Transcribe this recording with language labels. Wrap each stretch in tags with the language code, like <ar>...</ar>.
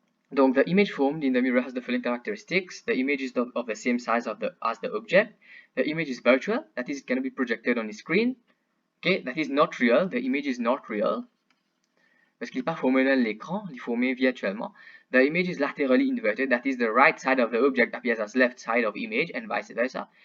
<en>Donc, the image formed in the mirror has the following characteristics. The image is of the same size as the object. The image is virtual, that is, it can be projected on the screen. Okay, that is not real. The image is not real.</en> <fr>Parce qu'il n'est pas formé dans l'écran, il est formé virtuellement.</fr> <en>The image is laterally inverted, that is, the right side of the object appears as left side of image and vice versa.</en>